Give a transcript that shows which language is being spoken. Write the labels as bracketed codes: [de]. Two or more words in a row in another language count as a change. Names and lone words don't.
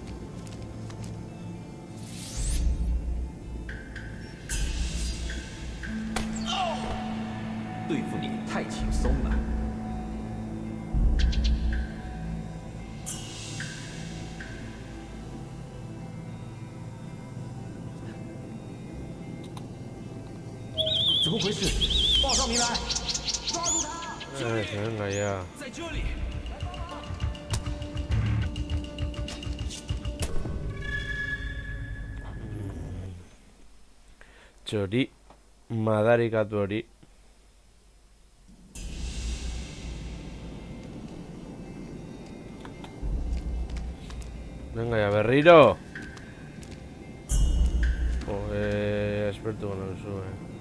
[zh] 对付你太轻松了。怎么回事？报上名来！抓住他！ [es] venga ya. [zh] 在这里。 [eu] Txori, madarikatu hori. [es] Venga ya, berriro. Joder, experto con el sube.